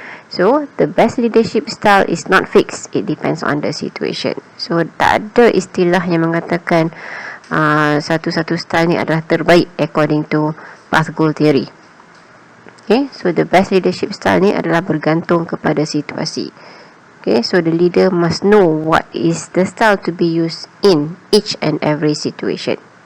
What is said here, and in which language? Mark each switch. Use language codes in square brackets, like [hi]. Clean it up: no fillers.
[en] So, the best leadership style is not fixed, it depends on the situation. [ms] So, tak ada istilah yang mengatakan satu-satu style ni adalah terbaik [en] according to path goal theory. Okay, so the best leadership style [ms] ni adalah bergantung kepada situasi. [en] Okay, so the leader must know what is the style to be used in each and every situation.